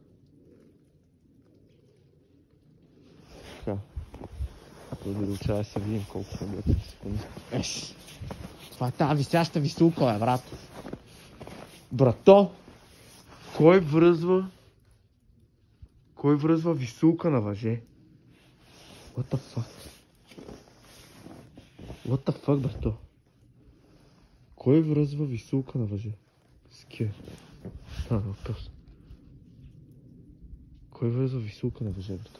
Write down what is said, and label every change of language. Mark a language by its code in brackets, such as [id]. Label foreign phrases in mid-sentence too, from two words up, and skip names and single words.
[bg] Така. Продължава да се видим колко са били секунди. Еш! Това е тази висяща висулка, бе, брато. Брато! Кой връзва висулка на въже? [en] What the fuck? What the fuck, [bg] брато? Кой връзва висулка на въже? Ския. Въпрос. Кой връзва висулка на въже, брато?